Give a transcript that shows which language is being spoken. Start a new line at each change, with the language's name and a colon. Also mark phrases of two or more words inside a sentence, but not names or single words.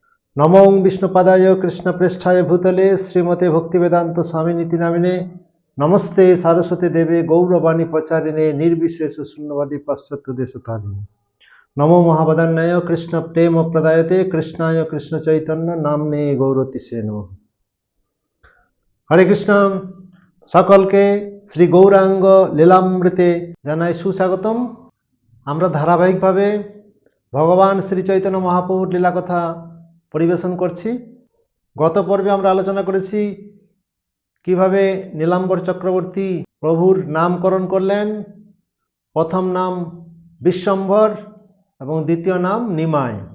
Sanskrit: नमो विष्णुपदाय कृष्णप्रेष्ठाय भूतले श्रीमते भक्तिवेदांत स्वामिनीति नामिने नमस्ते सारस्वती देवे गौरवाणी प्रचारिणे निर्विशेष शून्यवादी पाश्चात्य देशतारिणे नमो महावदान्याय कृष्ण प्रेम प्रदायते कृष्णाय कृष्ण चैतन्य नामने गौरतिसे नमः।
Bangla: হরে কৃষ্ণ সকল কে শ্রী গৌরাঙ্গ লীলামৃতে জানাই সুস্বাগতম। আমরা ধারাবাহিকভাবে ভগবান শ্রী চৈতন্য মহাপ্রভুর লীলা কথা পরিবেশন করছি। গত পর্বে আমরা আলোচনা করেছি কিভাবে নীলাম্বর চক্রবর্তী প্রভুর নামকরণ করলেন। প্রথম নাম বিশ্বম্ভর এবং দ্বিতীয় নাম নিমাই।